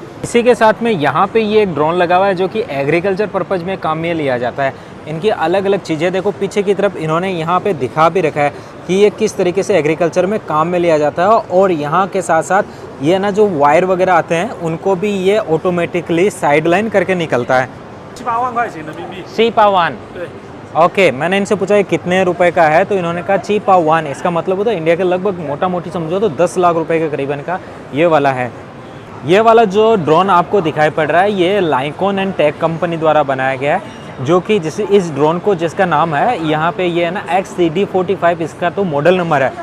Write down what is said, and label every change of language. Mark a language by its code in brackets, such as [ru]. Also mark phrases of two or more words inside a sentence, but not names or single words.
[hi] इसी के साथ में यहाँ पे ये एक ड्रोन लगा हुआ है जो कि [en] agriculture purpose [hi] में काम में लिया जाता है। इनकी अलग अलग चीज़ें देखो, पीछे की तरफ इन्होंने यहाँ पे दिखा भी रखा है कि ये किस तरीके से एग्रीकल्चर में काम में लिया जाता है। और यहाँ के साथ साथ ये ना जो वायर वगैरह आते हैं उनको भी ये ऑटोमेटिकली साइडलाइन करके निकलता है। [zh] 7-8 万块钱人民币。 7-8 对， [hi] ओके, मैंने इनसे पूछा ये कितने रुपए का है, तो इन्होंने कहा 7-8। इसका मतलब होता है इंडिया के लगभग मोटा मोटी समझो तो 10 लाख रुपए के करीबन का ये वाला है। ये वाला जो ड्रोन आपको दिखाई पड़ रहा है ये लाइकोन एंड टेक कंपनी द्वारा बनाया गया है, जो कि जिस इस ड्रोन को जिसका नाम है यहाँ पे ये है ना XCD45, इसका तो मॉडल नंबर है।